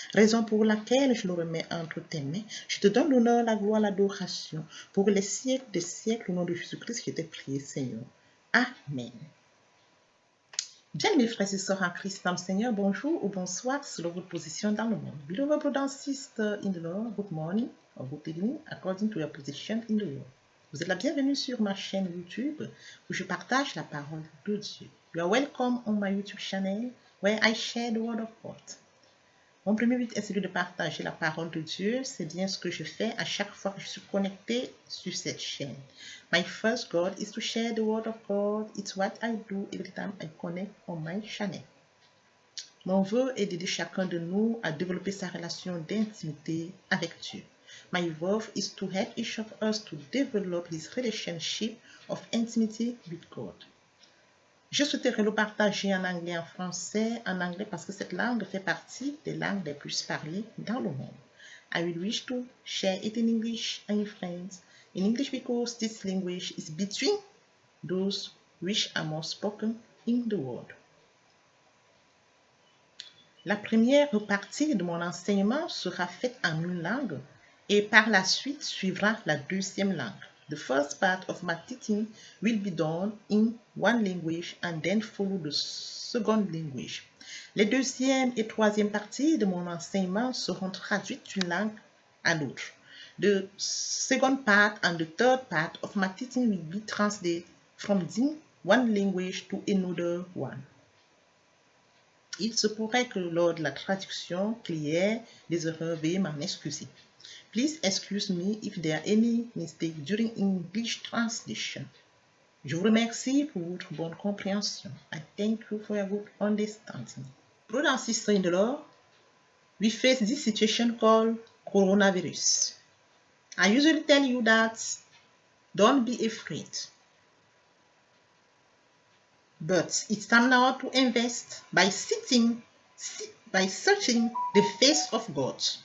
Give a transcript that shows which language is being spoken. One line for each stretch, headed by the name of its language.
French: Raison pour laquelle je le remets entre tes mains. Je te donne l'honneur, la gloire, l'adoration. Pour les siècles des siècles, au nom de Jésus-Christ, je t'ai prié, Seigneur. Amen. Bien, mes frères et sœurs en Christ, Seigneur, bonjour ou bonsoir selon votre position dans le monde.
English: Beloved brothers and sisters in the Lord, good morning or good evening according to your position in the world.
French: Vous êtes la bienvenue sur ma chaîne YouTube où je partage la parole de Dieu.
English: You are welcome on my YouTube channel where I share the word of God.
French: Mon premier but est celui de partager la parole de Dieu. C'est bien ce que je fais à chaque fois que je suis connecté sur cette chaîne.
English: My first goal is to share the word of God. It's what I do every time I connect on my channel.
French: Mon vœu est d'aider chacun de nous à développer sa relation d'intimité avec Dieu.
English: My vow is to help each of us to develop his relationship of intimacy with God.
French: Je souhaiterais le partager en anglais et en français. En anglais parce que cette langue fait partie des langues les plus parlées dans le monde.
English: I will wish to share it in English and in French. In English because this language is between those which are more spoken in the world.
French: La première partie de mon enseignement sera faite en une langue et par la suite suivra la deuxième langue.
English: The first part of my teaching will be done in one language and then follow the second language.
French: Les deuxième et troisième parties de mon enseignement seront traduites d'une langue à l'autre.
English: The second part and the third part of my teaching will be translated from one language to another one.
French: Il se pourrait que lors de la traduction qu'il y ait des erreurs, veuillez m'en excuser.
English: Please excuse me if there are any mistakes during English translation.
French: Je vous remercie pour votre bonne compréhension.
English: I thank you for your good understanding. Brothers and sisters in the Lord, we face this situation called coronavirus. I usually tell you that don't be afraid. But it's time now to invest by searching the face of God.